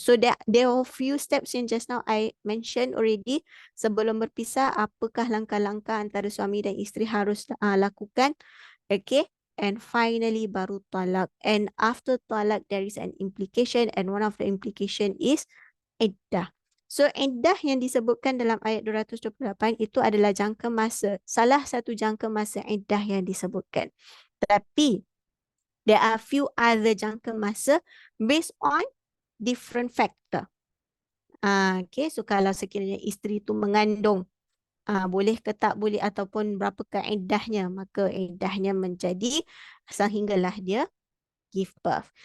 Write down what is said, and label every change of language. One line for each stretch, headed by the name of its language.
English: So there are few steps
Malay: yang
English: just now I mentioned already.
Malay: Sebelum berpisah, apakah langkah-langkah antara suami dan isteri harus lakukan?
English: Okay. And finally
Malay: baru talak.
English: And after talak, there is an implication, and one of the implication is iddah.
Malay: So iddah yang disebutkan dalam ayat 228 itu adalah jangka masa. Salah satu jangka masa iddah yang disebutkan. Tapi
English: there are few other
Malay: jangka masa
English: based on different factor.
Malay: Okay, so kalau sekiranya isteri itu mengandung, boleh ke tak boleh ataupun berapakah iddahnya, maka iddahnya menjadi sehinggalah dia
English: give birth.